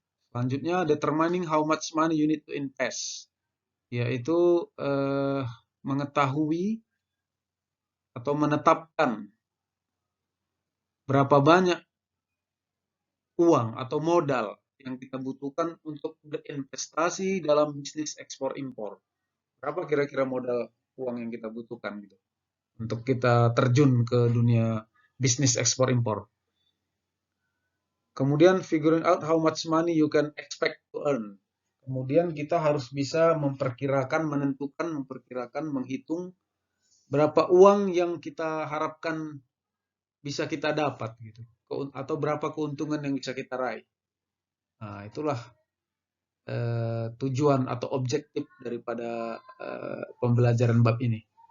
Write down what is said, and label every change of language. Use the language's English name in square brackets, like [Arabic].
[Indonesian] Selanjutnya, [English] determining how much money you need to invest, [Indonesian] yaitu mengetahui atau menetapkan berapa banyak uang atau modal yang kita butuhkan untuk berinvestasi dalam bisnis ekspor impor. Berapa kira-kira modal uang yang kita butuhkan gitu untuk kita terjun ke dunia bisnis ekspor impor. Kemudian [English] figuring out how much money you can expect to earn. [Indonesian] Kemudian kita harus bisa memperkirakan, menghitung berapa uang yang kita harapkan bisa kita dapat gitu, atau berapa keuntungan yang bisa kita raih. Nah, itulah tujuan atau objektif daripada pembelajaran bab ini.